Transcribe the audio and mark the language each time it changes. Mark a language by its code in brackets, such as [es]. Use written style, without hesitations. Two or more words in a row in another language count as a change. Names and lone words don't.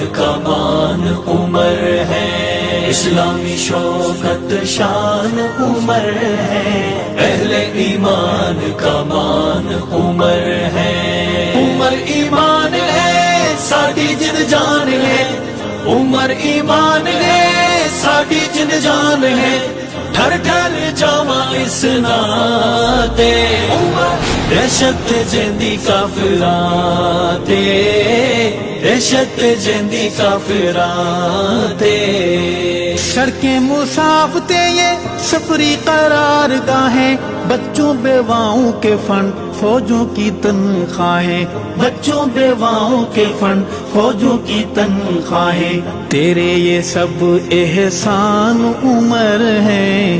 [ur] کا مان عمر ہے، اسلامی شوکت شان عمر ہے، اہل ایمان کا مان عمر ہے، [pa] عمر ایمان ہے ساڈی جن جان ہے، عمر ایمان ہے ساڈی جن جان ہے، ٹھر ٹھر جاواں اس ناتے، دہشت جیندی کافراں تے، دہشت جیندی کافراں تے، [ur] سڑکیں مسافتیں یہ سفری قرار گاہیں، بچوں بیواؤں کے فنڈ فوجوں کی تنخواہیں، بچوں بیواؤں کے فنڈ فوجوں کی تنخواہیں، تیرے یہ سب احسان عمر ہیں،